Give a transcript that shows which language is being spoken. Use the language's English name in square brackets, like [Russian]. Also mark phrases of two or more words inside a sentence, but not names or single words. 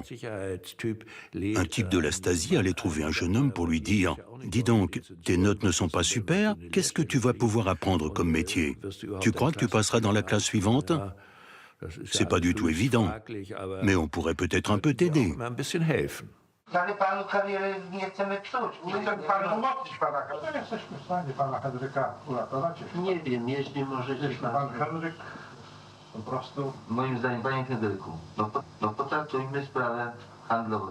[French] Un type de la Stasi allait trouver un jeune homme pour lui dire « Dis donc, tes notes ne sont pas super, qu'est-ce que tu vas pouvoir apprendre comme métier? Tu crois que tu passeras dans la classe suivante ?» C'est pas du tout évident, mais on pourrait peut-être un peu t'aider. [Polish] Ale panu karierę nie chcemy psuć. Nie chcemy panu umocnić pana Henryka. Nie jesteśmy w stanie pana Henryka uratować. Nie wiem, jeśli możecie pan Henryk po prostu... Moim zdaniem, panie Henryku, potraktujmy sprawę handlową.